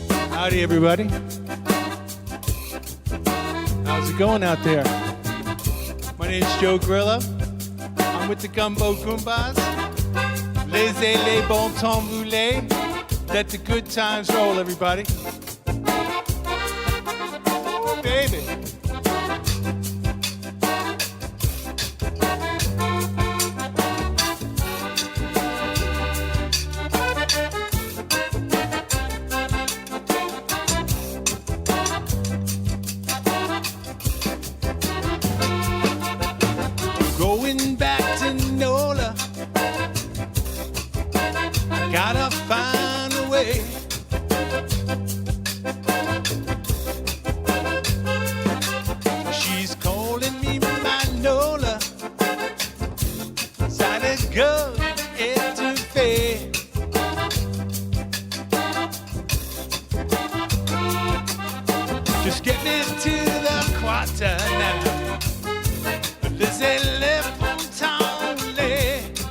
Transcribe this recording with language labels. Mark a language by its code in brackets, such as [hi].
[en] Howdy, everybody. How's it going out there? My name's Joe Grillo. I'm with the Gumbo Gumbas. [fr] Laissez les bon temps rouler. [en] Let the good times roll, everybody. Ooh, baby. Going back to NOLA, gotta find a way. She's calling me my NOLA, ça let's go étouffé. Just get me to the quarter now. [fr] Laissez-les bon temps rouler.